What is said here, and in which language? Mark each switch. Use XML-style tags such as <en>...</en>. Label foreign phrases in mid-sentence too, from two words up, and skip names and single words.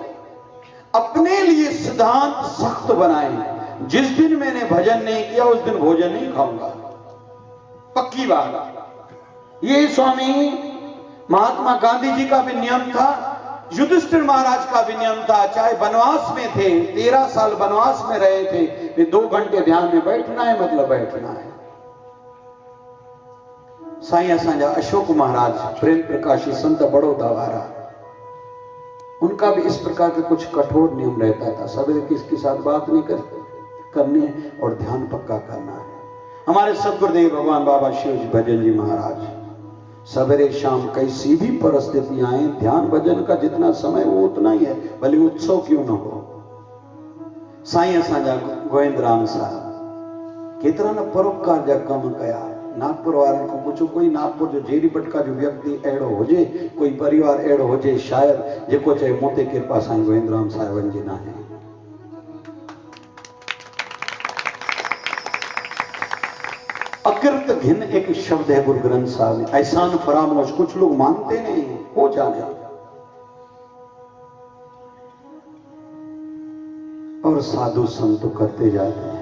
<hi>अपने लिए सिद्धांत सख्त बनाए, जिस दिन मैंने भजन नहीं किया उस दिन भोजन नहीं खाऊंगा, पक्की बात। ये स्वामी महात्मा गांधी जी का भी नियम था, युधिष्ठिर महाराज का भी नियम था। चाहे वनवास में थे, 13 साल वनवास में रहे थे, वे 2 घंटे ध्यान में बैठना है, मतलब बैठना है।</hi> <sd>साईं असांजा</sd> <hi>अशोक महाराज प्रेम प्रकाशी संत बड़ौदा वारा, उनका भी इस प्रकार के कुछ कठोर नियम रहता था। सवेरे किसके साथ बात नहीं करनी है और ध्यान पक्का करना है। हमारे सदगुरुदेव भगवान बाबा शिव जी भजन जी महाराज, सवेरे शाम कैसी भी परिस्थितियां आए, ध्यान भजन का जितना समय वो उतना ही है, भले उत्सव क्यों न हो।</hi> <sd>साईं असांजा गोविंद राम साहब केतिरा न परोपकार जा कम कया। नागपुर वारनि को पूछो, कोई नागपुर जो जेरी पटका जो व्यक्ति अहिड़ो हुजे, कोई परिवार अहिड़ो हुजे शायद जेको चए मूं ते कृपा साईं गोविंद राम साहिबनि जी नाहे।</sd> <hi>अकृत घिन एक शब्द है गुरु ग्रंथ साहब में, एहसान फरामोश, कुछ लोग मानते नहीं, हो जाने और साधु संत करते जाते हैं।</hi>